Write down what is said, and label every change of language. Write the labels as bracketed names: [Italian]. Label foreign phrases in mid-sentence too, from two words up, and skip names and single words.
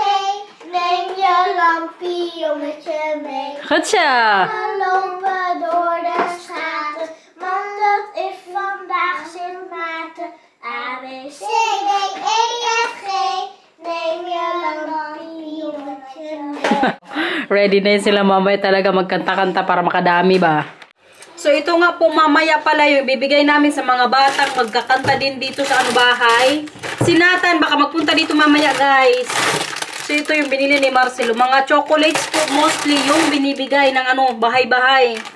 [Dutch] Neem je lampionnetje mee. [Filipino] Goed siya. [Dutch] We lopen door de straten, want het is vandaag Sint Maarten. A, B, C, D, E, F, G. Neem je lampionnetje mee. [Filipino] Ready na yun sila mamaya talaga magkanta-kanta para makadami ba? So ito nga po mamaya pala yung ibibigay namin sa mga batang magkakanta din dito sa ano bahay. Si Nathan baka magpunta dito mamaya, guys. So ito yung binili ni Marcelo. Mga chocolates po mostly yung binibigay ng ano bahay-bahay.